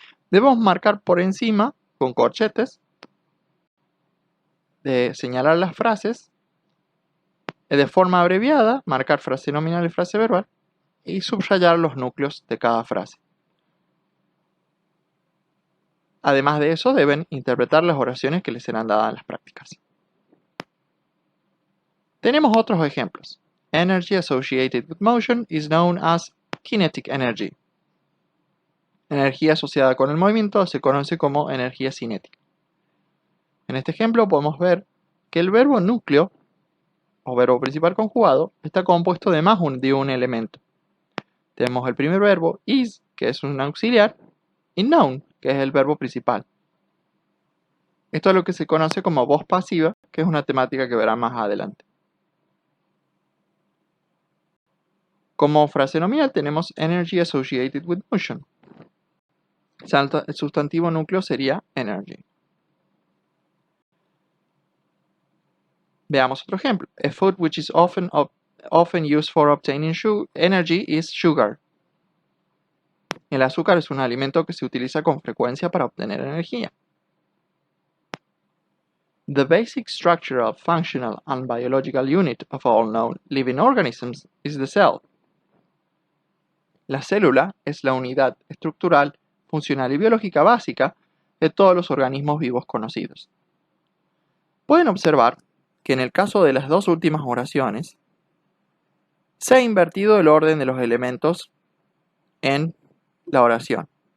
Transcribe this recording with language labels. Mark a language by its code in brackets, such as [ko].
[es] Debemos marcar por encima con corchetes de señalar las frases de forma abreviada, marcar frase nominal y frase verbal y subrayar los núcleos de cada frase. Además de eso, deben interpretar las oraciones que les serán dadas en las prácticas. Tenemos otros ejemplos. [en] Energy associated with motion is known as kinetic energy. [es] Energía asociada con el movimiento se conoce como energía cinética. En este ejemplo podemos ver que el verbo núcleo o verbo principal conjugado está compuesto de más de un elemento. Tenemos el primer verbo is, que es un auxiliar, y known, que es el verbo principal. Esto es lo que se conoce como voz pasiva, que es una temática que verá más adelante. Como frase nominal tenemos [en] energy associated with motion. [es] El sustantivo núcleo sería energy. Veamos otro ejemplo. [en] A food which is often used for obtaining energy is sugar. [es] El azúcar es un alimento que se utiliza con frecuencia para obtener energía. [en] The basic structural, functional, and biological unit of all known living organisms is the cell. [es] La célula es la unidad estructural, funcional y biológica básica de todos los organismos vivos conocidos. Pueden observar que en el caso de las dos últimas oraciones, se ha invertido el orden de los elementos en la oración.